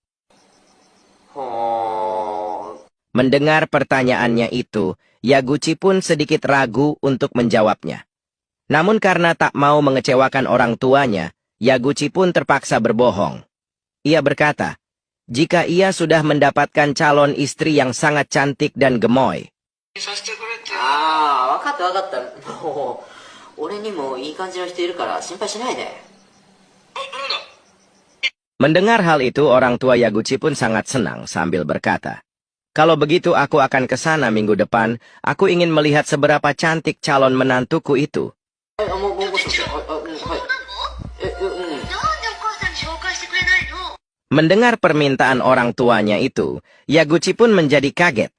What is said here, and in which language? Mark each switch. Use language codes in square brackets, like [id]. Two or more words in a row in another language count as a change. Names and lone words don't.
[id] Mendengar pertanyaannya itu, Yaguchi pun sedikit ragu untuk menjawabnya. Namun karena tak mau mengecewakan orang tuanya, Yaguchi pun terpaksa berbohong. Ia berkata, jika ia sudah mendapatkan calon istri yang sangat cantik dan gemoy. [ja] わかったわかった。もう、俺にもいい感じの人いるから心配しないで。 [id] Mendengar hal itu, orang tua Yaguchi pun sangat senang sambil berkata, kalau begitu aku akan ke sana minggu depan, aku ingin melihat seberapa cantik calon menantuku itu. Mendengar permintaan orang tuanya itu, Yaguchi pun menjadi kaget.